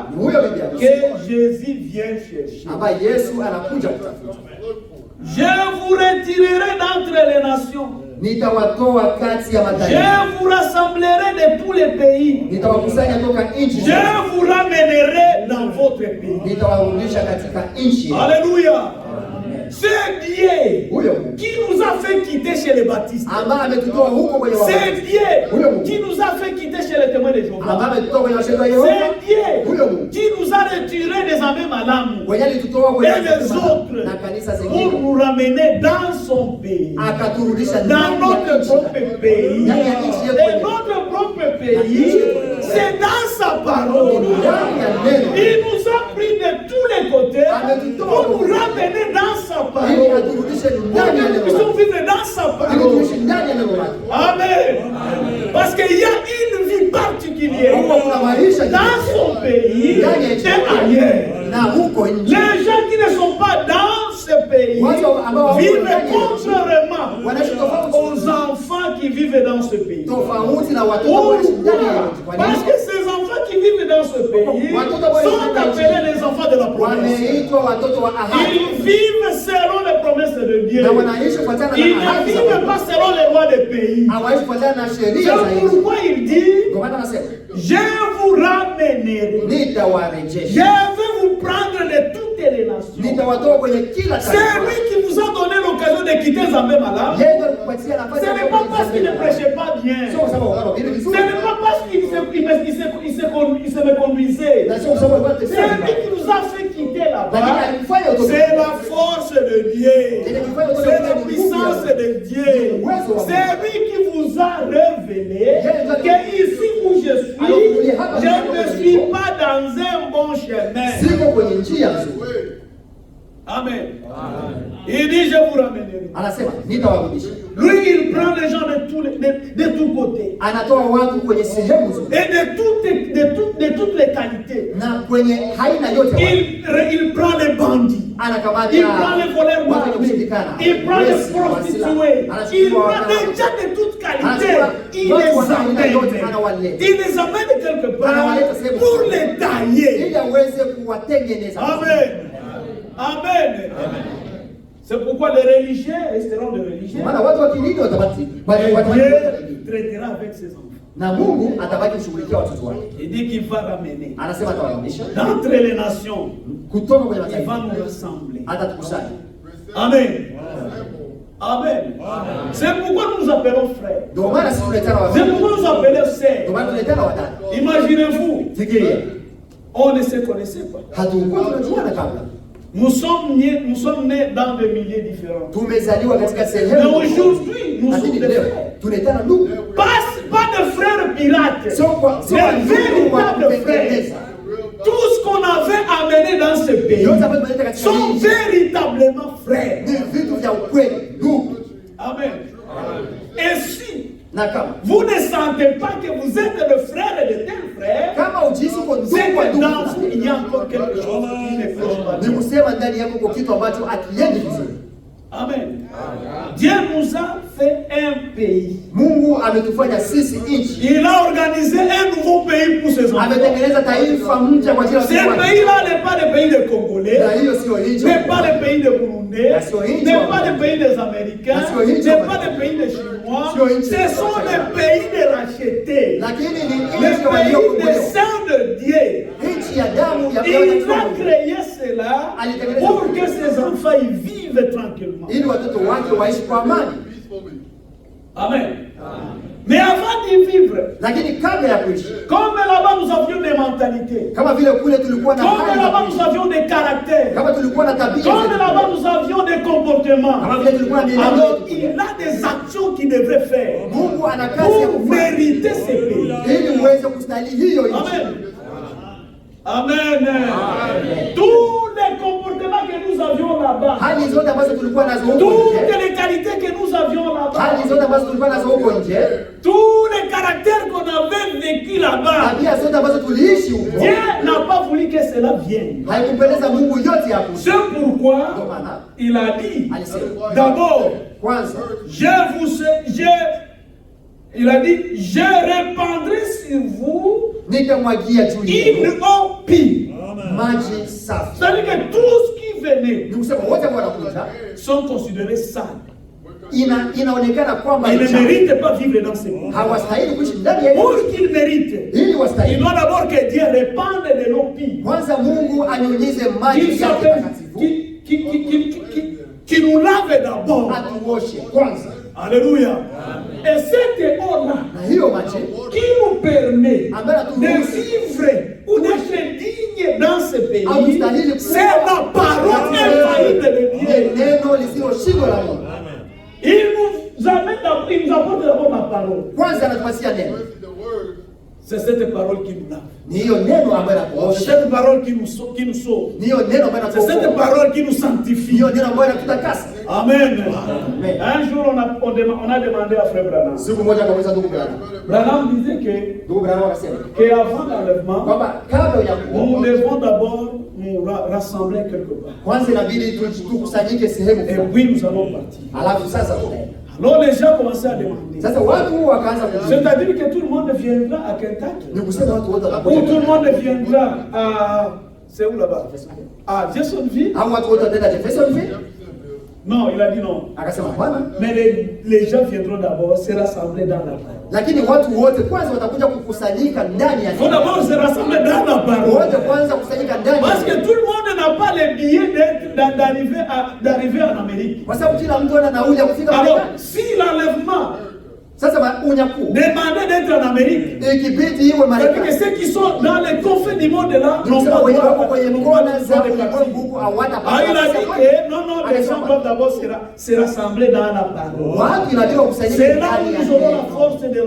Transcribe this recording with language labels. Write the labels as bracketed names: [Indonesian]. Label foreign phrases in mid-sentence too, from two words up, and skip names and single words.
[Swahili] Ni huyo bibi harusi [French] que Jésus vient chercher. [Swahili] ambaye Yesu anakuja kutafuta. [French] Je vous retirerai d'entre les nations. [Swahili] Nitawatoa kati ya [French] Je [Swahili] mataifa, [French] vous rassemblerai de tous les pays. [Swahili] nitawakusanya toka nchi, [French] Je vous ramènerai dans votre pays. [Swahili] nitawarudisha katika nchi. [French] Alléluia. C'est Dieu [Swahili] Huyo Mungu [French] qui nous a fait quitter chez les baptistes. [Swahili] ambaye ametutoa huko kwenye [French] C'est [Swahili] wabatizo, [French] Dieu qui nous a fait quitter chez les témoins de Jéhovah. [Swahili] ambaye ametutoa kwenye washirika wa Yehova, [French] C'est Dieu [Swahili] huyo Mungu [French] qui nous a retirés des amis malamu [Swahili] kwenye alitutoa kwenye [French] et les autres [Swahili] na kanisa [French] pour [Swahili] zingine, [French] nous ramener dans son pays, [Swahili] akaturudisha [French] dans [Swahili] ndani ya [French] notre [Swahili] nchi [French] propre pays. [Swahili] ndani ya nchi yetu [French] Et [Swahili] wenyewe. [French] notre propre pays, c'est dans sa parole. [Swahili] Ndani ya neno [French] Il nous a pris de tous les côtés pour nous ramener dans sa [Swahili] ili [French] parole. [Swahili] aturudishe [French] Pour [Swahili] ndani ya [French] que nous [Swahili] neno [French] puissions [Swahili] lake, [French] vivre dans sa [Swahili] ili [French] parole. [Swahili] tuishi ndani ya neno lake. Amen. [French] Parce qu'il y a une vie particulière [Swahili] Huko kuna maisha [French] dans son pays [Swahili] ndani ya nchi [French] et ailleurs. [Swahili] na huko nje. [French] Les gens qui ne sont pas dans ce pays [Swahili] Watu ambao wako [French] vivent [Swahili] ndani ya nchi [French] contrairement [Swahili] wanaishi tofauti [French] aux enfants qui vivent dans ce pays. [Swahili] tofauti na watoto wanaishi ndani ya nchi. Kwa [French] Parce [Swahili] nini? [French] que ces enfants qui vivent dans ce pays sont appelés les enfants de la promesse. [Swahili] Wameitwa watoto wa ahadi [French] Ils vivent selon les promesses de Dieu. [Swahili] na wanaishi kufuatana [French] Ils [Swahili] na [French] ne [Swahili] ahadi za [French] vivent [Swahili] Mungu. [French] pas selon les lois des pays. [Swahili] Hawaishi kufuatana na sheria za [French] C'est [Swahili] nchi. [French] pourquoi il dit, [Swahili] Ndio maana anasema [French] je vous ramènerai. [Swahili] nitawarejesha, [French] Je vais vous prendre de toutes les nations. [Swahili] nitawatoa kwenye kila [French] C'est [Swahili] taifa. [French] lui qui vous a donné l'occasion de quitter Zambé Malam. [Swahili] Yeye ndio alikupatia [French] Ce [Swahili] nafasi ya [French] n'est pas parce qu'il ne prêchait pas bien. [Swahili] Sio kwa sababu wao vile [French] Ce [Swahili] vizuri. [French] n'est pas parce qu'il se me conduisait. [Swahili] Na sio kwa sababu walikuwa [French] C'est [Swahili] tembea. [French] lui qui nous a fait quitter [Swahili] Lakini [French] là-bas. [Swahili] alifanya utoto. [French] C'est la force de Dieu. C'est la puissance de Dieu. C'est lui qui vous a révélé que ici où je ne suis pas dans un bon chemin. [Swahili] Siko kwenye njia nzuri. Amen. [French] Il dit, je vous ramènerai. [Swahili] Anasema nitawarudisha. [French] Lui, il prend les gens de tous côtés. [Swahili] Anatoa watu kwenye sehemu zote [French] Et de toutes les qualités. [Swahili] na kwenye haina yote watu. [French] Il prend les bandits. [Swahili] Anakamata [French] Il prend les voleurs [Swahili] watu wenye [French] mariés. [Swahili] kushindikana. [French] Il prend les [Swahili] Wezi, [French] prostituées. [Swahili] wasila. [French] Il [Swahili] Anachukua [French] prend [Swahili] wana- [French] des gens de toutes qualités. [Swahili] Anachukua [French] Il [Swahili] watu [French] les [Swahili] wa aina yote [French] amène. [Swahili] anawaleta. [French] Il les amène quelque part [Swahili] Anawaleta sehemu [French] pour [Swahili] fulani. [French] les tailler. [Swahili] ili aweze kuwatengeneza. Amen. Amen. [French] C'est pourquoi les religieux resteront des religieux. [Swahili] Maana watu wa kidini watabaki [French] Et Dieu traitera avec ses enfants. [Swahili] na Mungu atabaki kushughulikia watoto wake. [French] Il dit qu'il va ramener [Swahili] Anasema atawarudisha [French] d'entre les nations. [Swahili] kutoka kwenye [French] Il va [Swahili] mataifa, [French] nous rassembler. [Swahili] atatukusanya. Amen. Amen. [French] C'est pourquoi nous nous appelons frères. [Swahili] Ndio maana sisi tunaitana [French] C'est [Swahili] wazee, [French] pourquoi nous nous appelons [Swahili] ndio [French] sœurs. [Swahili] maana tunaitana wadada. [French] Imaginez-vous, [Swahili] Fikiria, [French] on ne se connaissait pas. [Swahili] hatukuwa tunajuana kabla. [French] Nous sommes nés dans des milieux différents. [Swahili] Tumezaliwa katika [French] Mais [Swahili] sehemu [French] aujourd'hui, nous sommes des frères. [Swahili] tunaitana ndugu. [French] Pas de frères pirates. [Swahili] Sio kwa [French] Mais véritables frères. [Swahili] kutengeneza. [French] Tout ce qu'on avait amené dans ce pays [Swahili] Yote ambayo tumeleta katika [French] sont [Swahili] nchi [French] véritablement frères. [Swahili] ni vitu vya ukweli, ndugu. [French] Amen. Et si [Swahili] Na kama [French] vous ne sentez pas que vous êtes le frère de tel frère, [Swahili] kama ujisi uko [French] c'est [Swahili] ndugu wa [French] que [Swahili] ndugu, [French] dans vous, il y a encore quelque chose qui ne cloche pas. [Swahili] ni kusema ndani yako kwa kitu ambacho akiendi vizuri. [French] Amen. Dieu nous a fait un pays. [Swahili] Mungu ametufanya sisi nchi. [French] Il a organisé un nouveau pays pour ses enfants. [Swahili] Ametengeneza taifa mpya kwa ajili ya [French] Ce [Swahili] watu wake. [French] pays-là n'est pas le pays des Congolais, [Swahili] Na hiyo sio nchi. [French] n'est pas le pays des Burundais, n'est pas le pays des Américains, n'est pas le pays des Chinois. Ce sont les pays de rachetés, [Swahili] Lakini ni [French] les [Swahili] nchi [French] pays des [Swahili] waliokombolewa. [French] saints de Dieu. [Swahili] Nchi ya damu ya [French] Il a créé cela pour que ses enfants y vivent tranquillement. [Swahili] ili watoto wake waishi kwa amani. Peacefully. [French] Amen. Mais avant d'y vivre, [Swahili] Lakini kabla ya kuishi, [French] comme là-bas nous avions des mentalités, [Swahili] kama vile kule tulikuwa na [French] comme [Swahili] hali za [French] là-bas [Swahili] kuishi, [French] nous avions des caractères, [Swahili] kama tulikuwa na tabia [French] comme [Swahili] zetu, [French] là-bas nous avions des comportements, [Swahili] kama vile tulikuwa na mienendo [French] alors [Swahili] yetu, [French] il a des actions qu'il devrait faire [Swahili] Mungu ana kazi ya [French] pour [Swahili] kufanya [French] mériter ce pays. [Swahili] ili uweze kustahili hiyo nchi. Amen. Amen. [French] Tous les comportements que nous avions là-bas, [Swahili] Hali zote ambazo tulikuwa nazo huko [French] toutes [Swahili] nje, [French] les qualités que nous avions là-bas, [Swahili] hali zote ambazo tulikuwa nazo huko nje, [French] tous les caractères qu'on avait vécu là-bas, [Swahili] tabia zote ambazo tuliishi huko, [French] Dieu n'a pas voulu que cela vienne. [Swahili] haikumpendeza Mungu yote hapo. [French] C'est pourquoi [Swahili] Ndio maana [French] il a dit, [Swahili] alisema [French] d'abord, [Swahili] kwanza, [French] il a dit, je répandrai sur vous [Swahili] nitamwagia juu yenu [French] une eau pure. [Swahili] maji safi. [French] C'est-à-dire que tout ce qui venait [Swahili] Ni kusema wote ambao wanakuja [French] sont considérés sales. [Swahili] inaonekana kwamba [French] Ils ne méritent pas vivre dans ce monde. [Swahili] hawastahili kuishi ndani ya [French] Pour [Swahili] nchi [French] qu'ils méritent, [Swahili] ili [French] il [Swahili] wastahili. [French] doit d'abord que Dieu répande de l'eau pure. [Swahili] Kwanza Mungu anyunyize maji [French] Qu'il [Swahili] yake [French] s'appelle, [Swahili] takatifu, [French] qui nous lave d'abord. [Swahili] atuoshe kwanza, [French] Alléluia. Et cette eau-là, [Swahili] na hiyo maji [French] qui nous permet [Swahili] ambayo [French] de [Swahili] aturuhusu [French] vivre ou d'être digne dans ce pays, [Swahili] Haustahili kuwa [French] c'est la parole infaillible de [Swahili] ni [French] Dieu. [Swahili] neno lisiloshindwa la Mungu. [French] Il nous apporte d'abord la parole. [Swahili] Kwanza anatupatia neno, [English] First is the word. [French] C'est cette parole qui nous lave. [Swahili] ni hiyo neno ambayo [French] C'est [Swahili] inatuosha, [French] cette parole qui nous sauve. [Swahili] ni hiyo neno ambayo [French] C'est cette [Swahili] inatuokoa, [French] parole qui nous [Swahili] ni [French] sanctifie. [Swahili] hiyo neno ambayo inatutakasa. Amen. Amen. [French] Un jour, on a demandé à Frère Branham. [Swahili] Siku moja kabisa, ndugu Branham, [French] Branham disait que [Swahili] ndugu Branham akasema [French] qu'avant l'enlèvement, [Swahili] kwamba kabla ya [French] nous [Swahili] kuokoka, [French] devons d'abord nous rassembler quelque part. [Swahili] kwanza inabidi tukusanyike sehemu [French] Et [Swahili] fulani, [French] puis nous allons partir. [Swahili] alafu sasa tunaenda. [French] Alors les gens commençaient à demander. [Swahili] Sasa watu wakaanza kujiuliza, [French] C'est-à-dire que tout le monde viendra à Kentucky. [Swahili] ni kusema watu wote [French] Ou [Swahili] watakuja, [French] tout le monde viendra à... C'est où là-bas? À Jeffersonville? [Swahili] au watu wote wataenda Jeffersonville? [French] Non, il a dit non. [Swahili] Akasema hapana, [French] Mais les gens viendront d'abord se rassembler dans la parole. [Swahili] lakini watu wote kwanza watakuja kukusanyika ndani ya [French] Il faut d'abord se rassembler dans la parole. [Swahili] wote kwanza kusanyika ndani [French] Parce [Swahili] ya [French] que tout le monde n'a pas les billets d'arriver en Amérique. [Swahili] kwa sababu kila mtu ana nauli ya kufika [French] Alors, [Swahili] Marekani. [French] si l'enlèvement [Swahili] Sasa unyakuo [French] demandait d'être en Amérique, [Swahili] ikibidi iwe [French] c'est-à-dire que [Swahili] Marekani, [French] ceux qui sont dans les confins du monde là n'ont [Swahili] kusema [French] pas [Swahili] wenye [French] droit [Swahili] wako kwenye kona za [French] de [Swahili] ulimwengu [French] partir. [Swahili] huku [French] Ah, [Swahili] hawatapata [French] il a dit [Swahili] nafasi. [French] que non, les gens doivent d'abord se rassembler dans la parole. [Swahili] Watu inabidi wakusanyike [French] C'est là où [Swahili] ndani ya [French] nous aurons [Swahili] neno.